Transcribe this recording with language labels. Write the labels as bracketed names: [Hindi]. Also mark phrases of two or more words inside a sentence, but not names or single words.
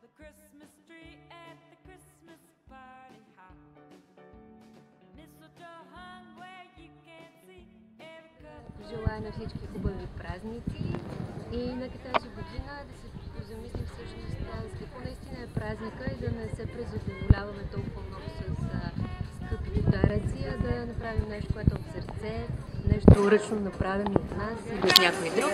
[English] Christmas tree at the Christmas party hop. Mistletoe hung where you can't see every couple. [Bulgarian] Желая на всички хубави празници и нека тази година да се позамислим всъщност какво наистина е празника и да не се презадоволяваме толкова много с скъпи подаръци, а да направим нещо, което е от сърце, нещо ръчно направено от нас или от някой друг.